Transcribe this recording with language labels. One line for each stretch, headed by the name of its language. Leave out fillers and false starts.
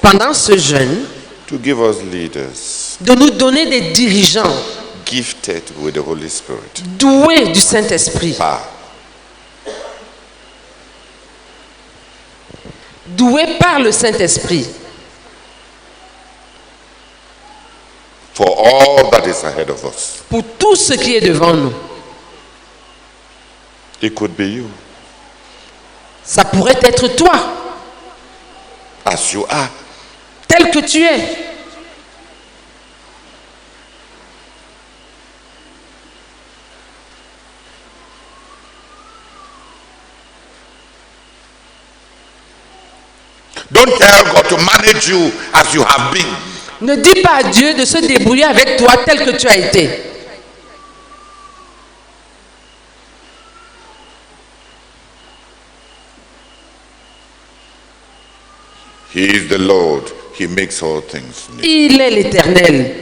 French: pendant ce jeûne
English: to give us leaders
French: de nous donner des dirigeants
English: gifted with the Holy Spirit.
French: doués du Saint-Esprit. Doués par le Saint-Esprit.
English: For all that is ahead of us.
French: Pour tout ce qui est devant nous.
English: It could be you.
French: Ça pourrait être toi.
English: As you are.
French: Tel que tu es.
English: Don't tell God to manage you as you have been.
French: Ne dis pas à Dieu de se débrouiller avec toi tel que tu as été.
English: He is the Lord. He makes all things new.
French: Il est l'Éternel.